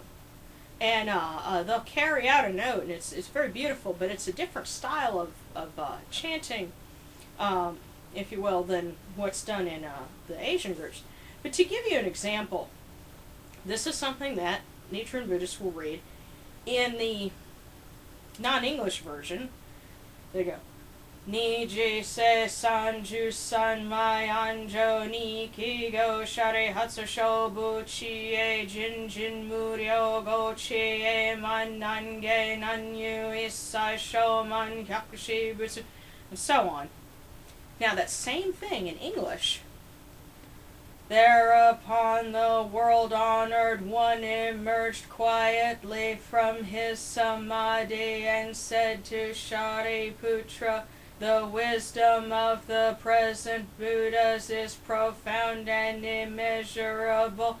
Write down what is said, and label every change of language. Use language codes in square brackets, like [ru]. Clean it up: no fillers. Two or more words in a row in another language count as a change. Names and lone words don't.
[en] And they'll carry out a note, and it's very beautiful, but it's a different style of chanting, if you will, than what's done in the Asian groups. But to give you an example, this is something that Nichiren Buddhists will read in the non-English version. There you go. [ja] 爾時世尊、従三昧安詳而起、告舎利弗、諸仏智慧、甚深無量、其智慧門、難解難入、一切声聞、辟支仏, [en] and so on. Now that same thing in English. Thereupon the world-honored one emerged quietly from his samadhi and said to Shariputra, the wisdom of the present Buddhas is profound and immeasurable.